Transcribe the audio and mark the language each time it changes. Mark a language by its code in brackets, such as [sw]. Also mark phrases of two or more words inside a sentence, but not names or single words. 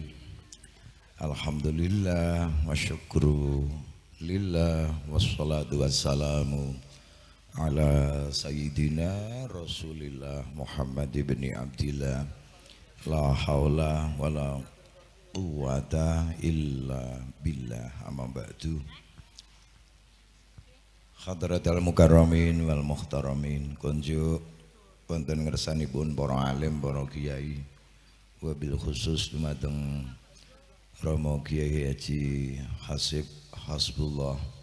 [ar] الحمد لله والشكر لله والصلاة والسلام على سيدنا رسول الله محمد بن عبد الله لا حول ولا قوة إلا بالله أما بعد. حضرات المكرمين والمحترمين [jv] kunjuk wonten ngersanipun para alim, para kiai, wabil khusus dumateng Romo Kiai Haji Hasib Hasbullah